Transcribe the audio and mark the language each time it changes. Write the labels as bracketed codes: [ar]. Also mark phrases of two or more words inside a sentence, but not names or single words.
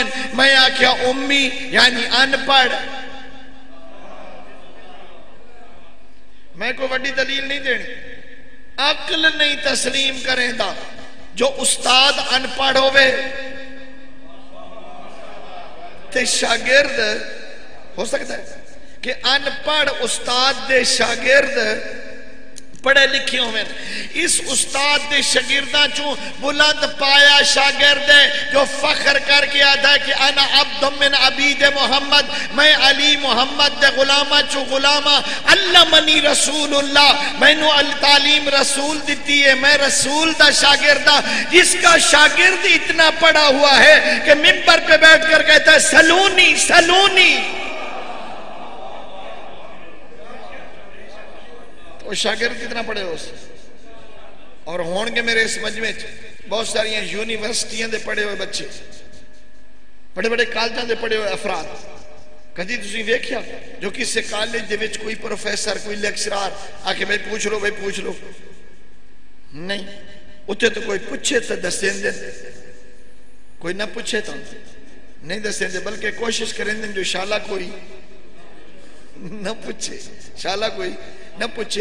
[pa] میں آکھیا امی یعنی ان پڑھ. میں کوئی بڑی دلیل نہیں دینی, عقل نہیں تسلیم کریں دا. جو استاد ان پڑھ ہوئے تے شاگرد ہو سکتا ہے کہ ان پڑھ استاد دے شاگرد پڑھے لکھے ہوئے اس استاد دے شاگرداں چوں بلند پایا شاگرد ہے جو فخر کر کے آتا ہے کہ [ar] انا عبد من عبید محمد، [pa] میں علی محمد دے غلامہ چوں غلامہ، [ar] علمنی رسول اللہ، [pa] میں نو تعلیم رسول دیتی ہے، میں رسول دا شاگردہ، [ur] جس کا شاگرد اتنا پڑھا ہوا ہے کہ منبر پہ بیٹھ کر کہتا ہے [ar] سلونی سلونی. [pa] وہ شاگرد کتنا پڑھے ہو سے اور ہون کے میرے اس مجمع بہت ساری یونیورسٹیاں دے پڑھے ہوئے بچے، بڑے بڑے کالجاں دے پڑھے ہوئے افراد. کدی تسی ویکھیا جو کسی کالج دے وچ کوئی پروفیسر کوئی لیکچرار آ کے بھائی پوچھ لو بھائی پوچھ لو؟ نہیں. اتنے تو کوئی پوچھے تو دسیں دے، کوئی نہ پوچھے تو نہیں دسیں دے، بلکہ کوشش کریں دیں جو شالا کوئی نہ پوچھے، شالا کوئی نہ پوچھے.